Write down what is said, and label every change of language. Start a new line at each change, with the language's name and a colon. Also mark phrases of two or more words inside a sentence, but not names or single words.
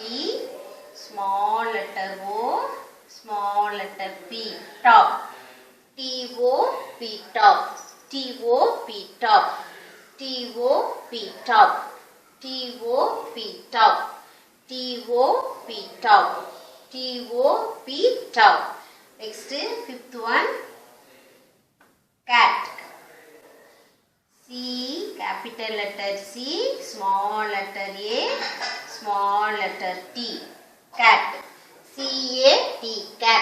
English: Small letter O. Small letter P. Top. T-O-P. Top. T-O-P. Top. T-O-P. Top. T-O-P. Top. T-O-P. Top. T-O-P. Top. Next, fifth one. Cat. C. Capital letter C. Small letter A. Small letter T. Cat. C-A-T. Cat.